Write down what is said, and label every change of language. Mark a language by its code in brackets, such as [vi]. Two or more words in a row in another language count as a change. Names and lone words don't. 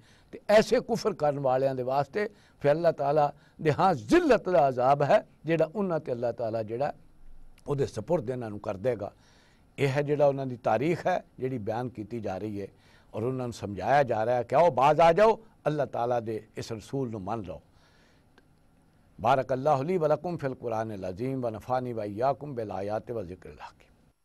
[pa] تو ایسے کفر کرنے والیاں دے واسطے فیر اللہ تعالیٰ دے ہاں ذلت دا عذاب ہے جیڑا انہاں تے اللہ تعالیٰ جیڑا اوہدے سپرد انہاں نوں کر دیگا. یہ ہے جیڑا انہاں دی تاریخ ہے جیڑی بیان کی جا رہی ہے اور انہاں نوں سمجھایا جا رہا ہے کہ آؤ باز آ جاؤ، اللہ تعالیٰ دے اس رسول نوں من لو. [ar] بارك الله لي ولكم في القرآن العظيم ونفعني وإياكم بالآيات والذكر الحكيم.